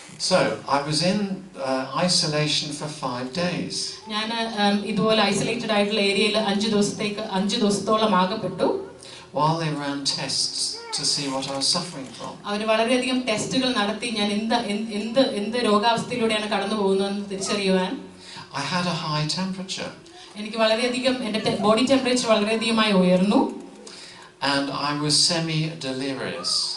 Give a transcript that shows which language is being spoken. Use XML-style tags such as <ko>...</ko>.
<en>So I was in isolation for 5 days.</en> <ml>ഞാൻ ഇതുപോലെ isolated ആയിട്ടുള്ള ഏരിയയിൽ 5 ദിവസത്തോളം ആകപ്പെട്ടു.</ml> <en>While they ran tests to see what I was suffering from.</en> <ml>അവർ വളരെയധികം ടെസ്റ്റുകൾ നടത്തി ഞാൻ എന്ത് രോഗാവസ്ഥയിലൂടെയാണ് കടന്നു പോകുന്നതെന്ന് തിരിച്ചറിയുവാൻ.</ml> <en>I had a high temperature.</en> <ml>എനിക്ക് വളരെയധികം എൻ്റെ ബോഡി ടെമ്പറേച്ചർ വളരെയധികമായി ഉയർന്നു.</ml> <en>And I was semi-delirious.</en>